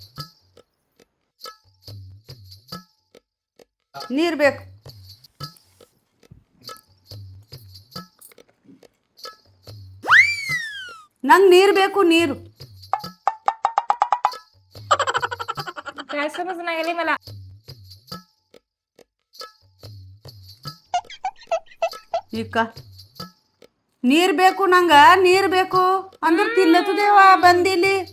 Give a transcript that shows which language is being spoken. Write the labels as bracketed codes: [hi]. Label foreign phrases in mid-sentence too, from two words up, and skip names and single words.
[kn] ನಂಗೆ ನೀರು ಬೇಕು. ನೀರು [mr] काय समज नाही गेली मला. [kn] ಈಗ ನೀರು ಬೇಕು, ನಂಗೆ ನೀರು ಬೇಕು ಅಂದ್ರೆ ತಿನ್ನತ್ತದೇವ ಬಂದಿಲ್ಲಿ.